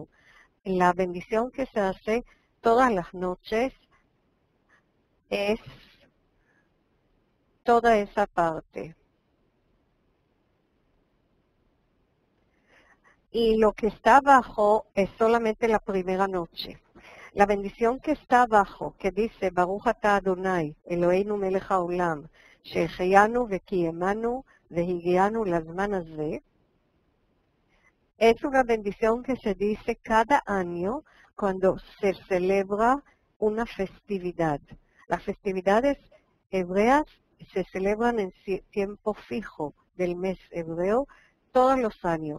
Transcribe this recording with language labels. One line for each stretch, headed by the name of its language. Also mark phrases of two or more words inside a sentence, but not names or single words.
Spanish: La bendición que se hace todas las noches es toda esa parte. Y lo que está abajo es solamente la primera noche. La bendición que está abajo, que dice
Hebrew: ברוך אתה אדוני אלוהינו מלך העולם, שהחיינו וקיימנו והגיענו לזמן הזה,
Spanish: es una bendición que se dice cada año cuando se celebra una festividad. Las festividades hebreas se celebran en tiempo fijo del mes hebreo todos los años.